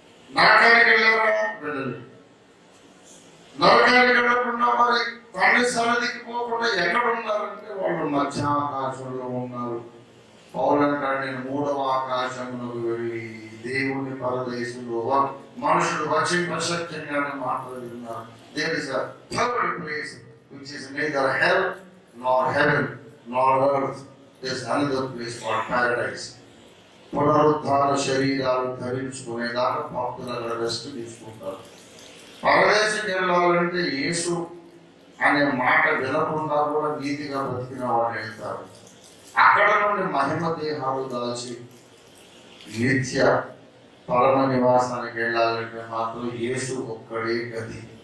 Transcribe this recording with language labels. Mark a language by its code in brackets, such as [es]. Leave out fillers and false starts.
[te] నరకానికి వెళ్ళారా? వెళ్ళలేదు. నరకానికి వెళ్ళకుండా మరి తండ్రి సన్నిధికి పోకుండా ఎక్కడ ఉన్నారంటే వాళ్ళు మధ్యాకాశంలో ఉన్నారు. పౌలంటాడు, నేను 3వ ఆకాశంలోకి వెళ్ళి దేవుని పరదేశంలో మనుషులు వచింపశక్యంగా మాట్లాడుతున్నారు. [en] There is a third place which is neither hell nor heaven nor earth. There is another place called paradise. [te] పునరుద్ధాన శరీరాలు ధరించుకునేదాకా భక్తులు అక్కడ రెస్ట్ తీసుకుంటారు. పరదేశంకి వెళ్ళాలంటే యేసు అనే మాట వినకుండా కూడా నీతిగా బ్రతికిన వాళ్ళు వెళ్తారు. అక్కడ నుండి మహిమ దేహాలు దాల్చి నిత్య పరమ నివాసానికి వెళ్ళాలంటే మాత్రం యేసు ఒక్కడే గతి.